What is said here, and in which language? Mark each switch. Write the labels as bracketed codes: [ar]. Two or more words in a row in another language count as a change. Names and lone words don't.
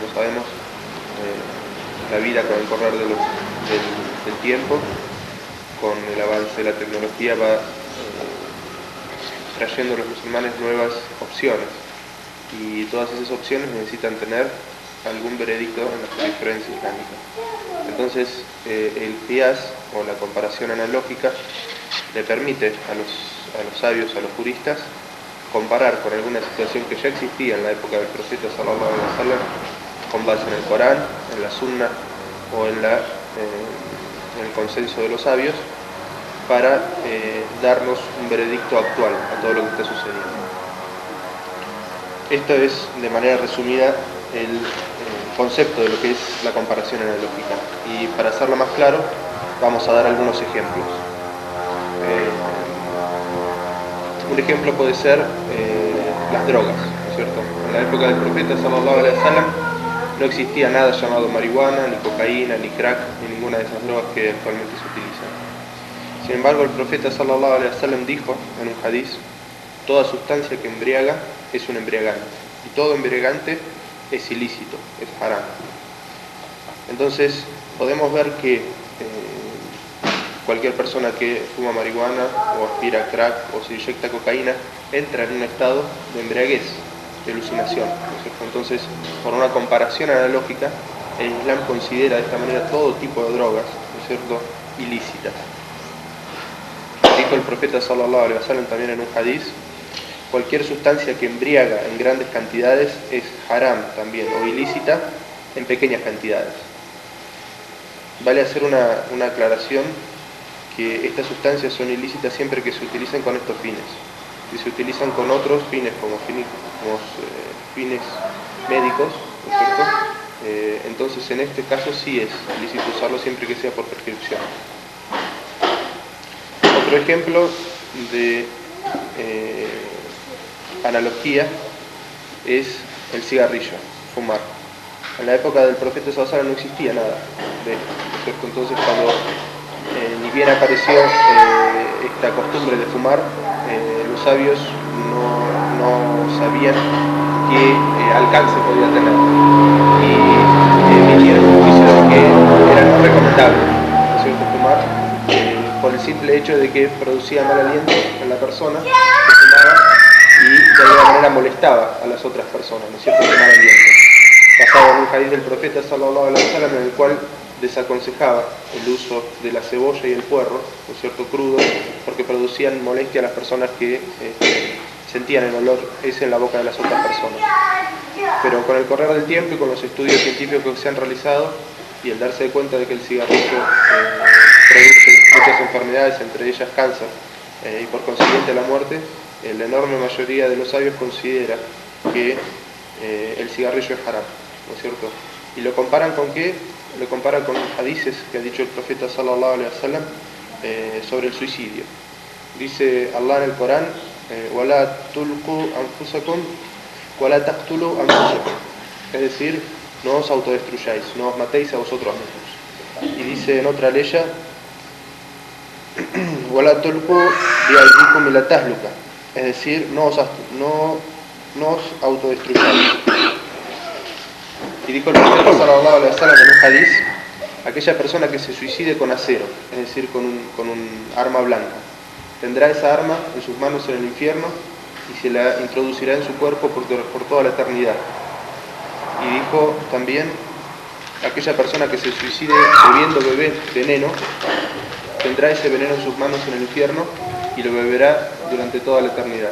[es] Como sabemos, la vida con el correr del tiempo, con el avance de la tecnología, va trayendo a los musulmanes nuevas opciones, y todas esas opciones necesitan tener algún veredicto en la jurisprudencia islámica. Entonces, el qiyas o la comparación analógica le permite a los sabios, a los juristas, comparar con alguna situación que ya existía en la época del profeta [ar] صلى الله عليه وسلم, [es] con base en el Corán, en la Sunna o en el consenso de los sabios, para darnos un veredicto actual a todo lo que está sucediendo. Esto es, de manera resumida, el concepto de lo que es la comparación analógica. Y para hacerlo más claro, vamos a dar algunos ejemplos. Un ejemplo puede ser las drogas, ¿no es cierto? En la época del profeta [ar] صلى الله عليه وسلم [es] no existía nada llamado marihuana, ni cocaína, ni crack, ni ninguna de esas drogas que actualmente se utilizan. Sin embargo, el profeta [ar] صلى الله عليه وسلم [es] dijo en un hadiz: toda sustancia que embriaga es un embriagante, y todo embriagante es ilícito, es haram. Entonces, podemos ver que cualquier persona que fuma marihuana o aspira crack o se inyecta cocaína entra en un estado de embriaguez, de alucinación, ¿no es cierto? Entonces, por una comparación analógica, el Islam considera de esta manera todo tipo de drogas, ¿no es cierto?, ilícitas. Dijo el profeta [ar] صلى الله عليه وسلم [es] también en un hadiz: cualquier sustancia que embriaga en grandes cantidades es haram también, o ilícita en pequeñas cantidades. Vale hacer una aclaración, que estas sustancias son ilícitas siempre que se utilicen con estos fines. Si se utilizan con otros fines, como fines médicos, ¿no es cierto? Entonces en este caso sí es ilícito usarlo siempre que sea por prescripción. Otro ejemplo de analogía es el cigarrillo, fumar. En la época del profeta [ar] صلى الله عليه وسلم [es] no existía nada de esto, ¿no es cierto? Entonces, cuando ni bien apareció esta costumbre de fumar, los sabios no sabían qué alcance podía tener, y emitieron un juicio de que era no recomendable, ¿no es cierto?, fumar, por el simple hecho de que producía mal aliento en la persona que fumaba, y de alguna manera molestaba a las otras personas, ¿no es cierto?, de mal aliento. Basado en un hadith del profeta [ar] صلى الله عليه وسلم, [es] en el cual desaconsejaba el uso de la cebolla y el puerro, ¿no es cierto?, crudos, porque producían molestia a las personas que sentían el olor ese en la boca de las otras personas. Pero con el correr del tiempo y con los estudios científicos que se han realizado, y el darse cuenta de que el cigarrillo produce muchas enfermedades, entre ellas cáncer, y por consiguiente la muerte, la enorme mayoría de los sabios considera que el cigarrillo es haram, ¿no es cierto? ¿Y lo comparan con qué? Lo comparan con hadices que ha dicho el profeta [ar] صلى الله عليه وسلم [es] sobre el suicidio. Dice Allah en el Corán: [ar] وَلَا تُلْقُوا أَنفُسَكُمْ وَلَا تَقْتُلُوا أَنفُسَكُمْ, [es] es decir, no os autodestruyáis, no os matéis a vosotros mismos. Y dice en otra leya: [ar] وَلَا تُلْقُوا بِأَيْدِيكُمْ إِلَى التَّهْلُكَةِ, [es] es decir, no os autodestruyáis. Y dijo el profeta [ar] صلى الله عليه وسلم [es] en un hadiz: aquella persona que se suicide con acero, es decir, con un arma blanca, tendrá esa arma en sus manos en el infierno y se la introducirá en su cuerpo por toda la eternidad. Y dijo también: aquella persona que se suicide bebiendo veneno, tendrá ese veneno en sus manos en el infierno y lo beberá durante toda la eternidad.